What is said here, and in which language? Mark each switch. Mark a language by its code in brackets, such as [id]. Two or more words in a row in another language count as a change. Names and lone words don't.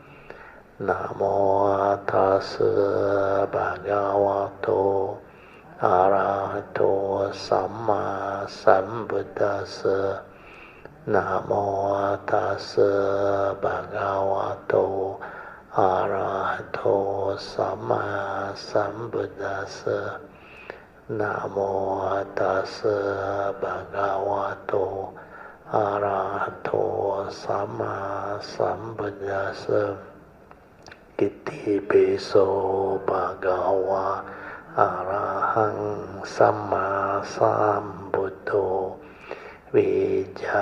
[pi] Namo Tassa Bhagavato Arahato Samma Sambuddhassa Namo Tassa Bhagavato Arahato Samma Sambuddhassa นะ โมตัสสะภะคะวะโตอะระหะโตสัมมาสัมพุทธัสสะอิติปิโสภะคะวะอะระหังสัมมาสัมพุทโธวิชา